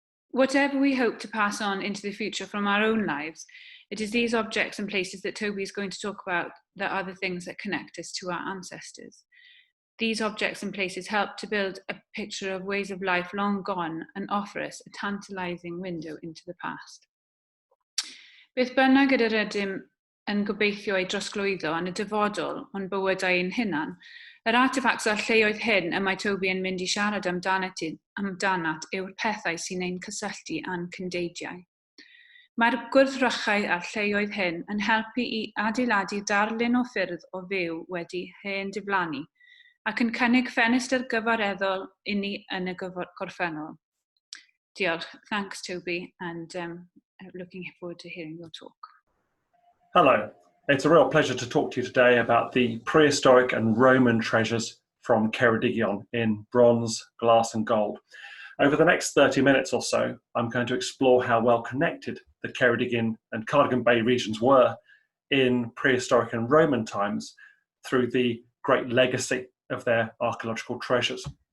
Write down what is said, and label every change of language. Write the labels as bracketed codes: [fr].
[en] Whatever we hope to pass on into the future from our own lives, it is these objects and places that Toby is going to talk about that are the things that connect us to our ancestors. These objects and places help to build a picture of ways of life long gone and offer us a tantalising window into the past. [cy] Beth bynnag yr ydym yn gobeithio ei drosglwyddo yn y dyfodol o'n bywydau ein hunan, yr artefacts o'r lleoedd hyn y mae Toby yn mynd i siarad amdanat yw'r pethau sy'n ein cysylltu a'n cyndeidiau. Mae'r gwrthrychau a'r lleoedd hyn yn helpu i adeiladu darlun o ffyrdd o fyw wedi hen diflannu ac yn cynnig ffenestr gyfareddol i ni yn y gorffennol. Diolch. [en] Thanks, Toby, and looking forward to hearing your talk. Hello. It's a real pleasure to talk to you today about the prehistoric and Roman treasures from Ceredigion in bronze, glass and gold. Over the next 30 minutes or so, I'm going to explore how well connected the Ceredigion and Cardigan Bay regions were in prehistoric and Roman times through the great legacy of their archaeological treasures.